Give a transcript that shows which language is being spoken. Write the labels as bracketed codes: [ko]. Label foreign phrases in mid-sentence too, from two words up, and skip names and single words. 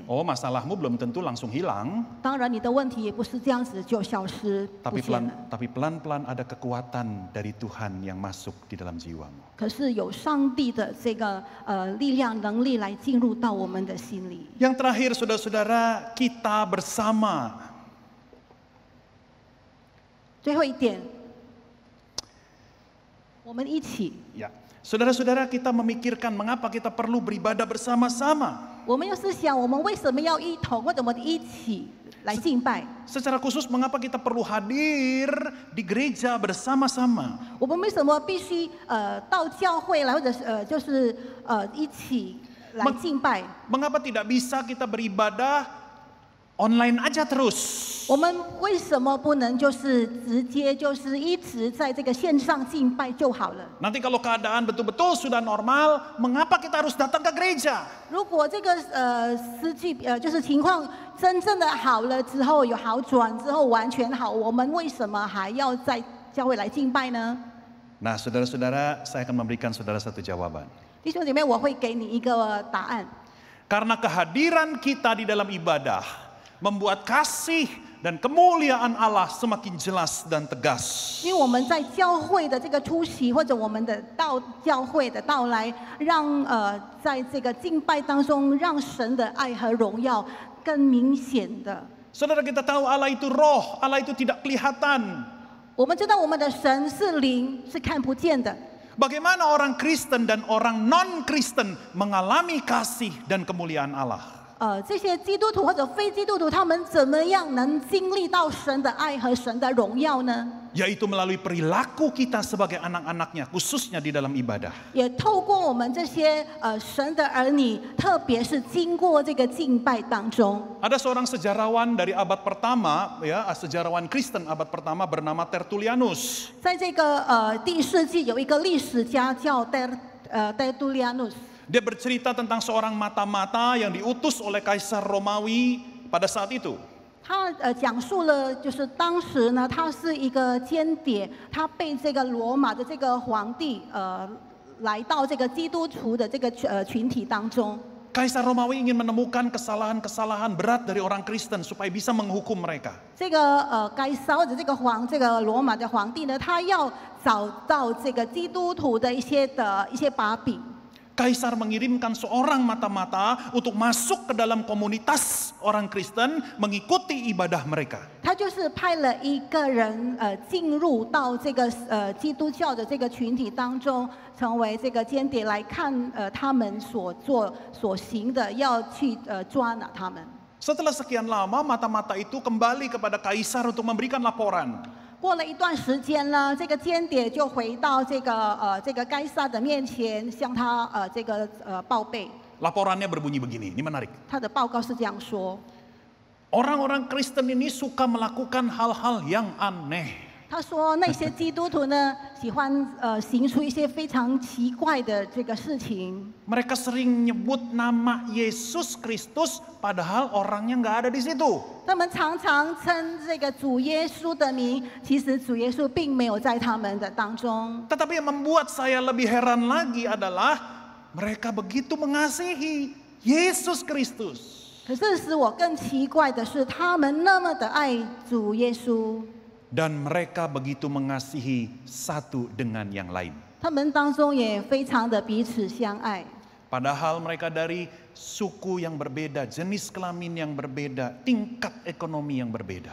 [id] Oh, masalahmu belum tentu langsung hilang, [zh] 当然，你的问题也不是这样子就消失不 [id] tapi [zh] 见了。 [id] pelan-pelan ada kekuatan dari Tuhan yang masuk di dalam jiwamu. [zh] 可是有上帝的这个力量、能力来进入到我们的心里。 [id] Yang terakhir, saudara-saudara, kita bersama. [zh] 最后一点，我们一起， [id] Ya, saudara-saudara, kita memikirkan mengapa kita perlu beribadah bersama-sama. [zh] 我们要思想，我们为什么要一同，或者我们一起来敬拜？ [id] Secara khusus, mengapa kita perlu hadir di gereja bersama-sama? [zh] 我们为什么必须到教会来，或者是就是一起来敬拜？ [id] Mengapa tidak bisa kita beribadah online aja terus? [zh] 我们为什么不能就是直接就是一直在这个线上敬拜就好了？ [id] Nanti kalau keadaan betul-betul sudah normal, mengapa kita harus datang ke gereja? [zh] 如果这个就是情况真正的好了之后，有好转之后完全好，我们为什么还要在教会来敬拜呢？ [id] Nah, saudara-saudara, saya akan memberikan saudara satu jawaban. [zh] 弟兄姐妹，我会给你一个答案。 [id] Karena kehadiran kita di dalam ibadah membuat kasih dan kemuliaan Allah semakin jelas dan tegas. [zh] 因为我们在教会的这个出席，或者我们的到教会的到来，让在这个敬拜当中，让神的爱和荣耀更明显的。 [id] Saudara, kita tahu Allah itu roh, Allah itu tidak kelihatan. [zh] 我们知道我们的神是灵，是看不见的。 [id] Bagaimana orang Kristen dan orang non-Kristen mengalami kasih dan kemuliaan Allah? [zh] 这些基督徒或者非基督徒，他们怎么样能经历到神的爱和神的荣耀呢？ [id] Yaitu melalui perilaku kita sebagai anak-anaknya, khususnya di dalam ibadah. [zh] 也透过我们这些神的儿女，特别是经过这个敬拜当中。 [id] Ada seorang sejarawan dari abad pertama, ya, sejarawan Kristen abad pertama bernama Tertullianus. [zh] 在这个第4纪，有一个历史家叫 Tertullianus。 [id] Dia bercerita tentang seorang mata-mata yang diutus oleh Kaisar Romawi pada saat itu. [zh] 他讲述了，就是当时呢，他是一个间谍，他被这个罗马的这个皇帝来到这个基督徒的这个群体当中。 [id] Kaisar Romawi ingin menemukan kesalahan-kesalahan berat dari orang Kristen supaya bisa menghukum mereka. [zh] 这个该烧的这个罗马的皇帝呢，他要找到这个基督徒的一些把柄。 [id] Kaisar mengirimkan seorang mata-mata untuk masuk ke dalam komunitas orang Kristen mengikuti ibadah mereka. [zh] 他就是派了一个人进入到这个基督教的这个群体当中，成为这个间谍来看他们所做所行的，要去抓拿他们。 [id] Setelah sekian lama mata-mata itu kembali kepada Kaisar untuk memberikan laporan. [zh] 过了一段时间呢，这个间谍就回到这个该撒的面前，向他报备。 [id] Laporannya berbunyi begini, ini menarik. [zh] 他的报告是这样说。 [id] Orang-orang Kristen ini suka melakukan hal-hal yang aneh. [zh] 他说那些基督徒呢，喜欢行出一些非常奇怪的这个事情。 [id] Mereka sering nyebut nama Yesus Kristus, padahal orangnya nggak ada di situ. [zh] 他们常常称这个主耶稣的名，其实主耶稣并没有在他们的当中。 [id] Tetapi yang membuat saya lebih heran lagi adalah mereka begitu mengasihi Yesus Kristus. [zh] 可是使我更奇怪的是，他们那么的爱主耶稣。 [id] Dan mereka begitu mengasihi satu dengan yang lain. [zh] 他们当中也非常的彼此相爱。 [id] Padahal mereka dari suku yang berbeda, jenis kelamin yang berbeda, tingkat ekonomi yang berbeda.